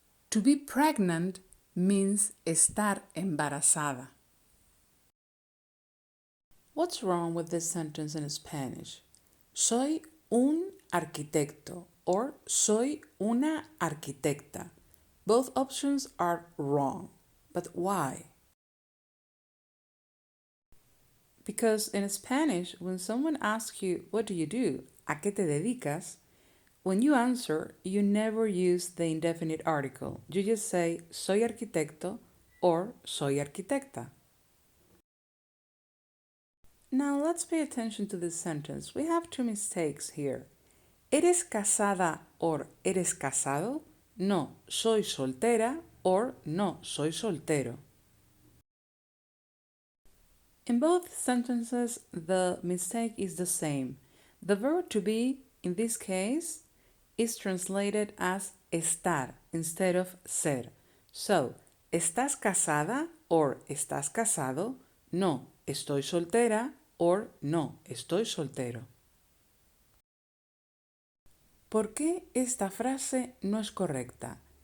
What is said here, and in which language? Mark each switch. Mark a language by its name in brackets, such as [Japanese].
[English] To be pregnant means [Spanish] estar embarazada. [English] What's wrong with this sentence in Spanish? [Spanish] Soy un arquitecto or soy una arquitecta. [English] Both options are wrong. But why? Because in Spanish, when someone asks you, what do you do? [Spanish] ¿A qué te dedicas? [English] When you answer, you never use the indefinite article. You just say, [Spanish] soy arquitecto or soy arquitecta. [English] Now let's pay attention to this sentence. We have two mistakes here. [Spanish] ¿Eres casada or eres casado? No, soy soltera or no, soy soltero. [English] In both sentences, the mistake is the same. The verb to be, in this case, is translated as estar instead of ser. [Spanish] So, ¿estás casada or estás casado? No, estoy soltera or no, estoy soltero. ¿Por qué esta frase no es correcta?